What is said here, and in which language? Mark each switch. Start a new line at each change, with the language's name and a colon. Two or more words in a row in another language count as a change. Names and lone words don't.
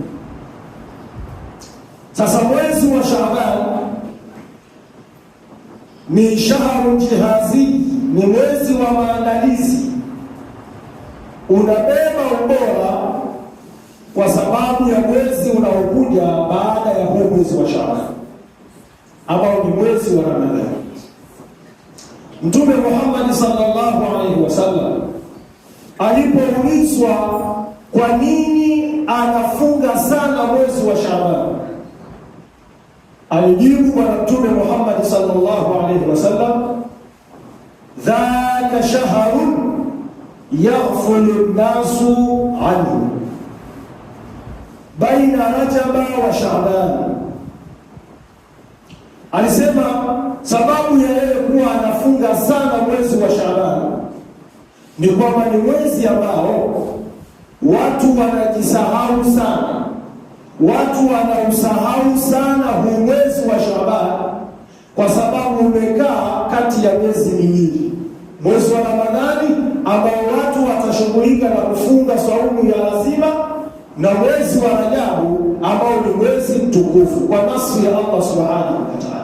Swahili: Sasa mwezi wa Shaaban ni
Arabic: شهر جهاز,
Swahili: ni mwezi wa maandalizi, unabeba ubora kwa sababu ya mwezi unaokuja baada ya huu mwezi wa Shaaban ambao ni mwezi wa Ramadhani. Mtume Muhammad
Arabic: صلى الله عليه وسلم
Swahili: alipoulizwa kwa nini anafunga sana mwezi wa Shaaban, alijibu Bwana Mtume Muhammad
Arabic: صلى الله عليه وسلم, ذاك شهر يغفل الناس عنه بين رجب وشعبان.
Swahili: Alisema sababu ya yeye kuwa anafunga sana mwezi wa Shaaban ni kwamba ni mwezi ambao watu wanajisahau sana, watu wanausahau sana huu mwezi wa Shaaban, kwa sababu umekaa kati ya miezi miwili, mwezi wa Ramadhani ambao watu watashughulika na kufunga saumu ya lazima, na mwezi wa Rajabu ambao ni mwezi mtukufu kwa nasi ya Allah
Arabic: سبحانه وتعالى.